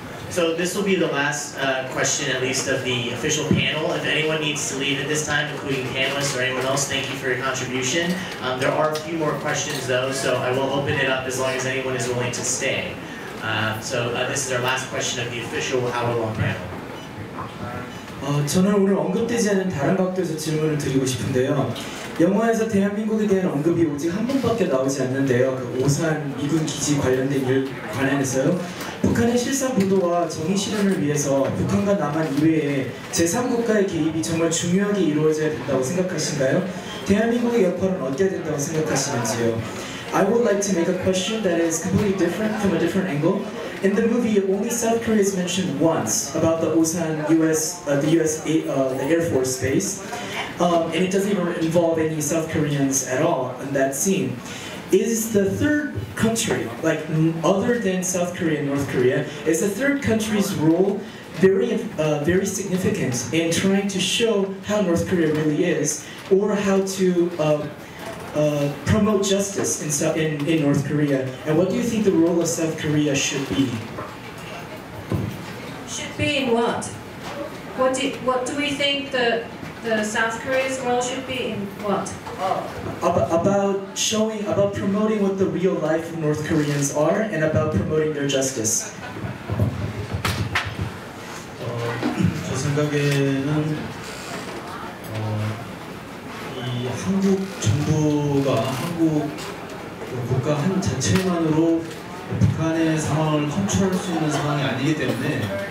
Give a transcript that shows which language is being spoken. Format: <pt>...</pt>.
<en>So this will be the last question, at least, of the official panel. If anyone needs to leave at this time, including panelists or anyone else, thank you for your contribution. There are a few more questions, though, so I will open it up as long as anyone is willing to stay. This is our last question of the official hour-long panel.</en> <ko>저는 오늘 언급되지 않은 다른 각도에서 질문을 드리고 싶은데요. 영화에서 대한민국에 대한 언급이 오직 한 번밖에 나오지 않는데요. 그 오산 미군 기지 관련된 일 관련해서요. 북한의 실상 보도와 정의 실현을 위해서 북한과 남한 이외에 제3국가의 개입이 정말 중요하게 이루어져야 된다고 생각하신가요? 대한민국의 역할은 어때야 된다고 생각하시는지요?</ko> <en>I would like to make a question that is completely different from a different angle. In the movie, only South Korea is mentioned once about the Osan the Air Force base, and it doesn't even involve any South Koreans at all in that scene. Is the third country, like other than South Korea and North Korea, is the third country's role very significant in trying to show how North Korea really is, or how to promote justice in North Korea? And what do you think the role of South Korea should be? Should be in what? What do we think the South Korea's role should be in what? About promoting what the real life of North Koreans are, and about promoting their justice.</en> <ko>제 생각에는 이 한국 정부가 한국 국가 한 자체만으로 북한의 상황을 컨트롤할 수 있는 상황이 아니기 때문에</ko>